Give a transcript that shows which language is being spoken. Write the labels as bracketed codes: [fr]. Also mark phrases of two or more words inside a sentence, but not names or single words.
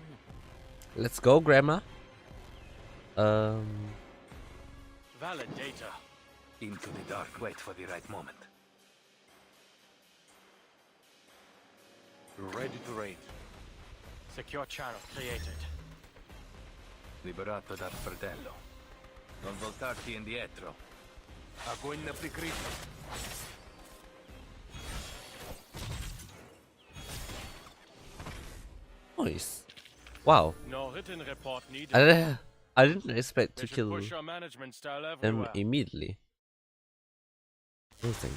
[en] Let's go, Grandma. Valid data. Into the dark, wait for the right moment. Ready to raid. Secure channel created. [it] Liberato dal fratello. Non voltarti indietro. [ru] Огонь на прикрытие. [en] Nice. Wow. No written report needed. I didn't expect They to should kill push our management style them everywhere. immediately. Amazing.